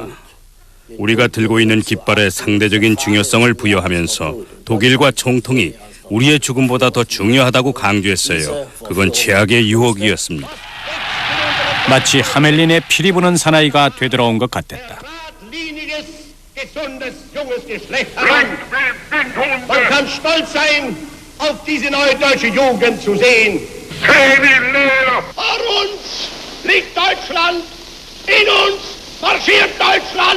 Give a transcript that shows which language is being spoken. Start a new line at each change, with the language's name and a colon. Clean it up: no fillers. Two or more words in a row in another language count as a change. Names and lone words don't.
Korean: 우리가 들고 있는 깃발에 상대적인 중요성을 부여하면서 독일과 총통이 우리의 죽음보다 더 중요하다고 강조했어요. 그건 최악의 유혹이었습니다. 마치 하멜린의 피리 부는 사나이가 되돌아온 것 같았다.
German: Man kann stolz sein, auf diese neue deutsche Jugend zu sehen. Vor uns liegt Deutschland, in uns marschiert Deutschland.